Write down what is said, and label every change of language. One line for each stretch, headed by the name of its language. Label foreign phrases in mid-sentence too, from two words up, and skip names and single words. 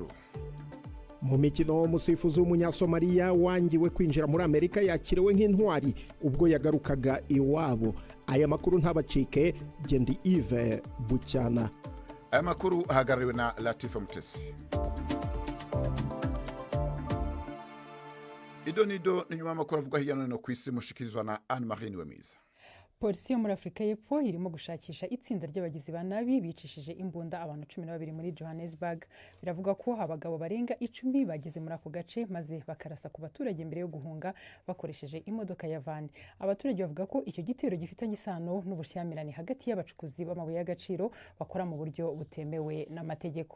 Kinyarwanda: mu mikino umusifuzi w'umunyasomaliya wangiwe kwinjira muri Amerika yakiriwe nk'intwari ubwo yagarukaga iwabo. Aya makuru ntabacike. Gendi Yves Bucyana. Aya makuru ahagarariwe na Latifa Mutesi. Idonido ni nyuma y'amakuru avuga hirya no hino ku isi, mushikirizwa na Anne-Marie Niwemiza. Polisi yo muri Afrika y'Epfo irimo gushakisha itsinda ry'abagizi ba nabi bicishije imbunda abantu 12 muri Johannesburg. Biravuga ko abagabo barenga 10 bageze muri ako gace maze bakarasa ku baturage mbere yo guhunga bakoresheje imodoka ya van. Abaturage bavuga ko icyo gitero gifitanye isano n'ubushyamirane hagati y'abacukuzi b'amabuye y'agaciro bakora mu buryo butemewe n'amategeko.